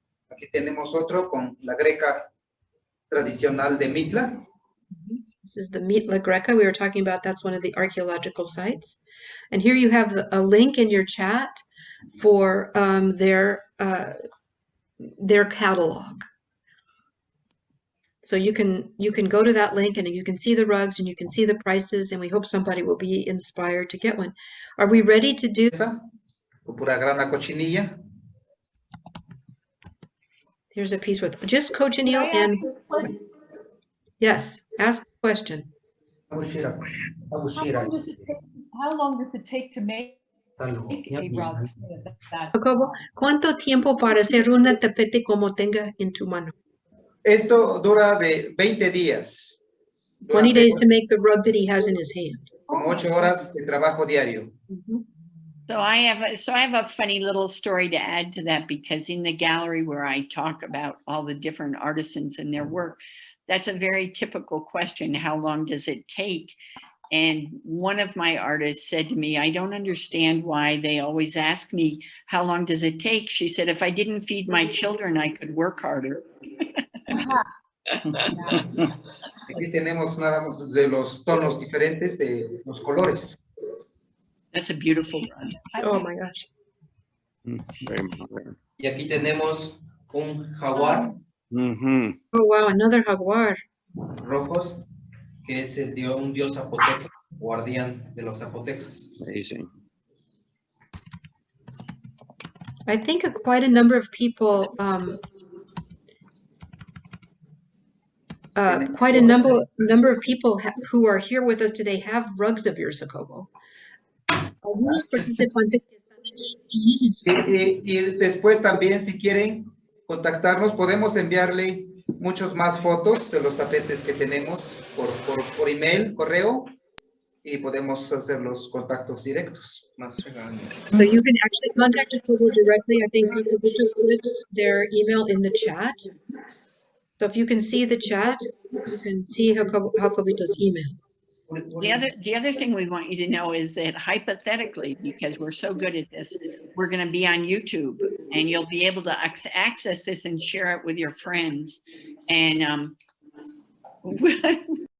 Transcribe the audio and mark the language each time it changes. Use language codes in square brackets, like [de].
[es] Aquí tenemos otro con la greca tradicional de Mitla. [en] This is the Mitla Greca we were talking about. That's one of the archaeological sites. And here you have a link in your chat for their catalog. So you can go to that link and you can see the rugs and you can see the prices, and we hope somebody will be inspired to get one. Are we ready to do? [es] O pura grana cochinilla. [en] Here's a piece with just cochineal and yes, ask a question. How long does it take to make a rug? [es] Jacobo, ¿cuánto tiempo para hacer una tapete como tenga en tu mano? Esto dura de 20 días. [en] 20 days to make the rug that he has in his hand. [es] Como 8 horas de trabajo diario. [en] So I have a funny little story to add to that, because in the gallery where I talk about all the different artisans and their work, that's a very typical question. How long does it take? And one of my artists said to me, I don't understand why they always ask me, how long does it take? She said, if I didn't feed my children, I could work harder. [es] Aquí tenemos nada más de los tonos diferentes de los colores. [en] That's a beautiful rug. Oh my gosh. Very modern. [es] Y aquí tenemos un jaguar Mm-hmm. [en] Oh wow, another jaguar. [es] rojos, que es un dios zapoteco, guardián de los zapotecas. [en] Amazing. I think quite a number of people, quite a number of people who are here with us today have rugs of yours, Jacobo. [es] Algunos participantes que están aquí tienen su- Y después también, si quieren contactarnos, podemos enviarle muchos más fotos de los tapetes que tenemos por email, correo, y podemos hacer los contactos directos. Más regaño. [en] So you can actually contact Jacobo directly. I think Jacobito put their email in the chat. So if you can see the chat, you can see Jacobito's email. The other thing we want you to know is that hypothetically, because we're so good at this, we're going to be on YouTube, and you'll be able to access this and share it with your friends. And